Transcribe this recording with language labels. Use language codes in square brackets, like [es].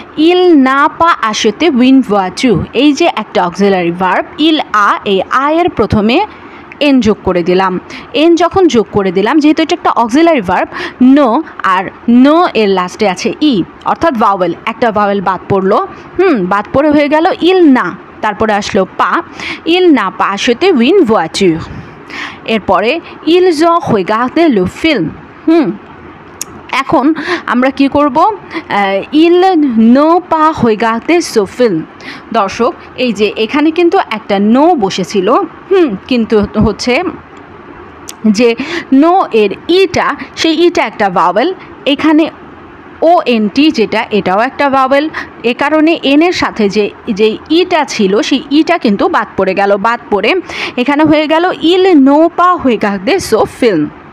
[fr] il n'a pas acheté une voiture। [bn] এই যে একটা অক্সিলারি ভার্ব, il a, এই আয়ের প্রথমে এন যোগ করে দিলাম। এন যখন যোগ করে দিলাম, যেহেতু এটা একটা অক্সিলারি ভার্ব, নো আর নো এর লাস্টে আছে ই, অর্থাৎ ভাওয়েল, একটা ভাওয়েল বাদ পড়লো। বাদ পড়ে হয়ে গেল il না, তারপরে আসলো পা, [fr] il n'a pas acheté une voiture। [bn] এরপরে [fr] ils ont regardé le film। [bn] এখন আমরা কি করব? [fr] il n'a pas regardé ce film। [bn] দর্শক, এই যে এখানে কিন্তু একটা নো বসেছিল, কিন্তু হচ্ছে যে নো এর ইটা, সেই ইটা একটা ভাওয়েল। এখানে ONT যেটা, এটাও একটা ভাওয়েল। এ কারণে এনের সাথে যে ইটা ছিল, সেই ইটা কিন্তু বাদ পড়ে গেল। বাদ পড়ে এখানে হয়ে গেল [fr] il n'a pas regardé ce film।